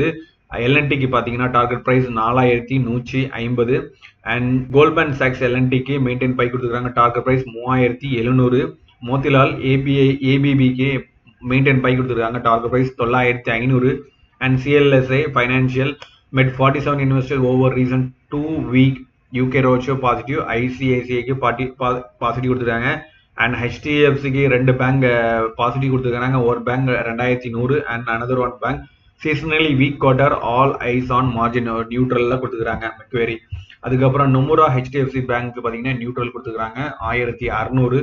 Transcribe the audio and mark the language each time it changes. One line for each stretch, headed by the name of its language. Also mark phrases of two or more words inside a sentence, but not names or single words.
English: எல்என்டிக்கு பார்த்தீங்கன்னா target price 4,150. and Goldman Sachs L&Tக்கு maintain buy கொடுத்துருக்காங்க. target price 3,700. மோதிலால் ஏபிபிக்கு maintain buy கொடுத்துருக்காங்க. target price 9,500. and CLSA financial met 47 investors over recent 2 week UK roadshow positive, ICICIக்கு positive கொடுத்துருக்காங்க. and HDFCக்கு 2 bank positive கொடுத்துருக்காங்க. ஒரு bank 2,100 and another one bank seasonally weak quarter all eyes on margin neutralல கொடுத்துருக்காங்க மெக்வேரி.
Tamil: அதுக்கப்புறம் நொமுரா ஹெச்டிஎஃப்சி பேங்க் பார்த்தீங்கன்னா நியூட்ரல் கொடுத்துருக்காங்க 1,600.